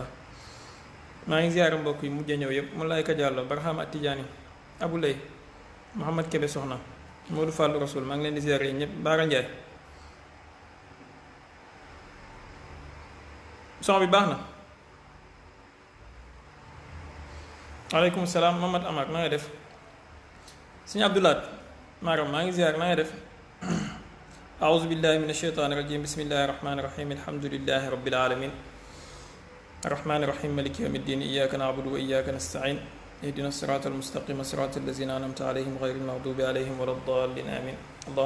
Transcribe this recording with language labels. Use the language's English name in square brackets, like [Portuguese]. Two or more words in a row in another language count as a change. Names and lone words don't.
[Wolof] maa ngi ziyaara mbokk yi mujj ñëw yëpp Moulay Ka Diallo Barham At-Tidiane Abou Lay Mouhamad Kébé Soxna Modou Fallou Rasoul maa ngi leen di ziyaare yi ñëpp Baara Ndiaye son bi baax na. [Arabic] عليكم السلام [Wolof] Mamad Amar na nga def. sëñ Abdoulaat Maram maa ngi ziyaar na nga def. [Arabic] أعوذ بالله من الشيطان الرجيم بسم الله الرحمن الرحيم الحمد لله رب العالمين الرحمن الرحيم مالك يوم الدين إياك نعبد وإياك نستعين اهدنا الصراط المستقيم صراط الذين أنعمت عليهم غير المغضوب عليهم ولا الضالين آمين اللهم